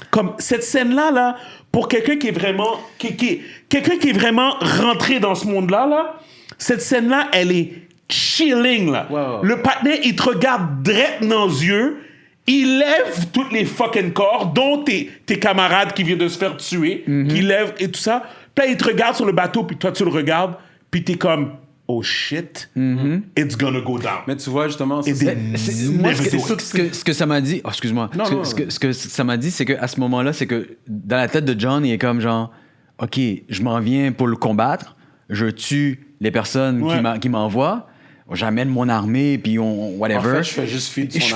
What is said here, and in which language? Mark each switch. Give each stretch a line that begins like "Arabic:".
French: Comme cette scène-là, là, pour quelqu'un qui est vraiment... quelqu'un qui est vraiment rentré dans ce monde-là, là, cette scène-là, elle est chilling, là. Ouais. Le partenaire, il te regarde direct dans les yeux, il lève toutes les fucking corps, dont tes camarades qui viennent de se faire tuer, qui lèvent et tout ça. Puis là, il te regarde sur le bateau, puis toi, tu le regardes, puis t'es comme...
English: Oh shit, it's gonna go down.
French: Mais tu vois, justement, Et c'est... Moi,
English: Never do it.
French: ce que ça m'a dit... Oh, excuse-moi. Non. Ce que ça m'a dit, c'est qu'à ce moment-là, c'est que dans la tête de John, il est comme genre... OK, je m'en viens pour le combattre. Je tue les personnes Ouais. qui m'envoient. J'amène mon armée, puis whatever. En fait, je fais juste feed son